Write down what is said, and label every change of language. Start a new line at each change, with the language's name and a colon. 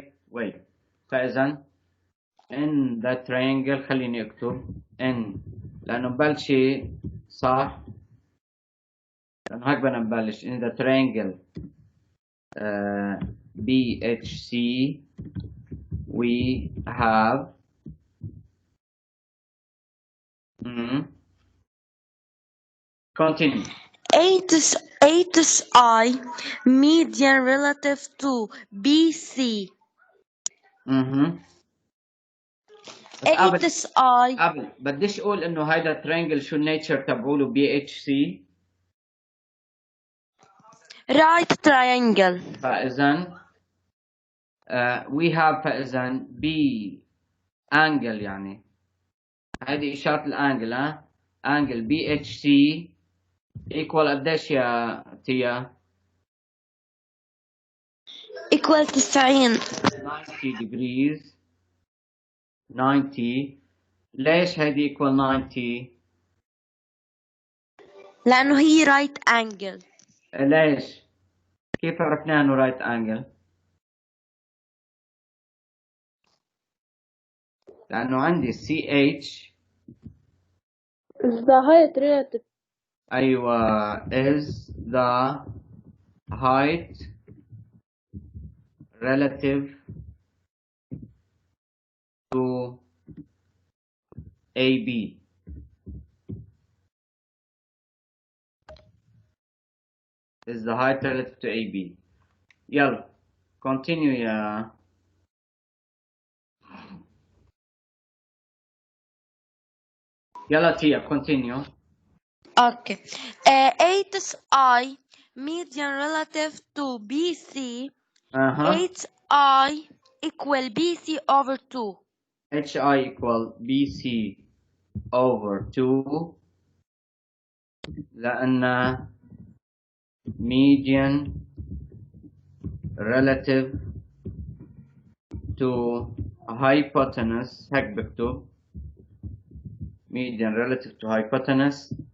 Arabic: wait فإذا in the triangle خليني اكتب in لأنه مبلشة صح.
English: لأنه هيك بدنا نبلش in the triangle BHC we have continue. HI median relative to BC.
Arabic: بس
English: HI
Arabic: قبل بديش اقول انه هيدا الترينجل شو النيتشر تبعوله BHC.
English: right triangle.
Arabic: فاذا we have فاذا B angle يعني هيدي اشارة الانجل انجل BHC equal قديش يا تيا؟
English: equal 90 degrees 90.
Arabic: ليش هيدي equal 90؟ لأنه هي right angle. ليش؟ كيف عرفنا انه right angle؟ لأنه عندي CH
English: the height relative. أيوة is the height relative to AB. Is the height relative to AB.
Arabic: يلا continue يا يلا تيا continue.
English: Okay. HI median relative to BC. HI equal BC over 2. HI equal BC over 2 لأن median relative to hypotenuse هيك بكتب median relative to hypotenuse.